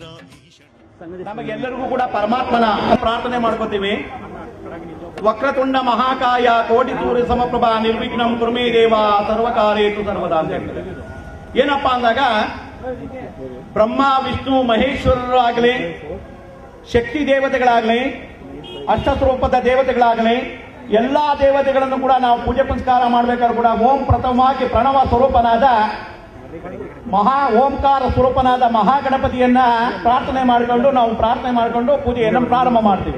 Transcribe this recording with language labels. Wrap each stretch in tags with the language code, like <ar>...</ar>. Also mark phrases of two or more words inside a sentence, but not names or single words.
<kn>ನಮಗೆಲ್ಲರಿಗೂ ಕೂಡ ಪರಮಾತ್ಮನ ಪ್ರಾರ್ಥನೆ ಮಾಡ್ಕೋತೀವಿ.</kn> <sa>ವಕ್ರತುಂಡ ಮಹಾಕಾಯ ಕೋಟಿ ಸೂರ್ಯ ಸಮಪ್ರಭಾ ನಿರ್ವಿಘ್ನಂ ಕುರ್ಮೇ ದೇವ ಸರ್ವಕಾರ್ಯೇಷು ಸರ್ವದಾ</sa> <kn>ಅಂತ ಹೇಳ್ತಾರೆ. ಏನಪ್ಪಾ ಅಂದಾಗ ಬ್ರಹ್ಮ ವಿಷ್ಣು ಮಹೇಶ್ವರರಾಗಲಿ, ಶಕ್ತಿ ದೇವತೆಗಳಾಗಲಿ, ಅಷ್ಟಸ್ವರೂಪದ ದೇವತೆಗಳಾಗಲಿ, ಎಲ್ಲಾ ದೇವತೆಗಳನ್ನು ಕೂಡ ನಾವು ಪೂಜೆ ಪುನಸ್ಕಾರ ಮಾಡಬೇಕಾದ್ರೂ ಕೂಡ ಓಂ ಪ್ರಥಮವಾಗಿ ಪ್ರಣವ ಸ್ವರೂಪನಾದ ಓಂಕಾರ ಸ್ವರೂಪನಾದ ಮಹಾಗಣಪತಿಯನ್ನ ಪ್ರಾರ್ಥನೆ ಮಾಡಿಕೊಂಡು ಪೂಜೆಯನ್ನು ಪ್ರಾರಂಭ ಮಾಡ್ತೀವಿ.</kn>